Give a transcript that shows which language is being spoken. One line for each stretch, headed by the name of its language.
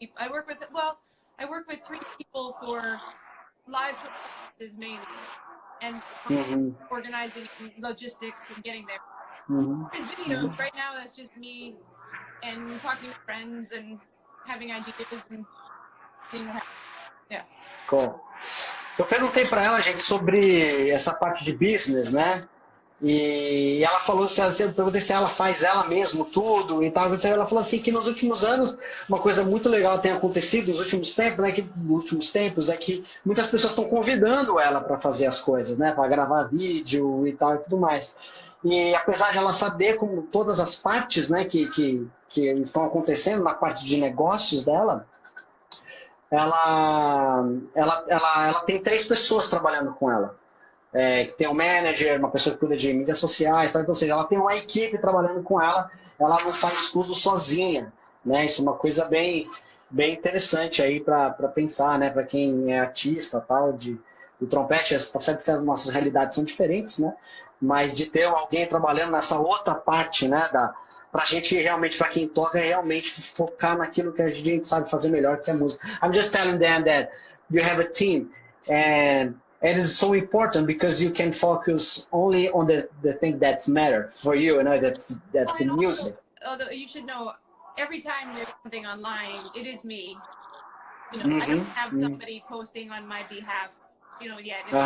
English: I work with 3 people for live performances mainly, and organizing logistics and getting there. There's videos right now. That's just me and talking to friends and having ideas and seeing what happens. Yeah. Cool.
Portuguese: Eu perguntei para ela, gente, sobre essa parte de business, né? E ela falou, eu perguntei se ela faz ela mesmo tudo e tal. Ela falou assim que nos últimos anos uma coisa muito legal tem acontecido nos últimos tempos, né? É que muitas pessoas estão convidando ela para fazer as coisas, né? Para gravar vídeo e tal e tudo mais. E apesar de ela saber como todas as partes, né, que estão acontecendo na parte de negócios dela, ela tem 3 pessoas trabalhando com ela. Tem um manager, uma pessoa que cuida de mídias sociais, tá? Então, ou seja, ela tem uma equipe trabalhando com ela, ela não faz tudo sozinha, né? Isso é uma coisa bem interessante aí para pensar, né? Para quem é artista, tal, do trompete, tá certo que as nossas realidades são diferentes, né? Mas de ter alguém trabalhando nessa outra parte, né? Pra gente realmente, para quem toca, realmente focar naquilo que a gente sabe fazer melhor, que é a música.
English: I'm just telling them that you have a team, and it is so important because you can focus only on the thing that's matter for you, that's the music. Although you should know, every time there's something online, it is me. I don't have somebody posting on my behalf, yet.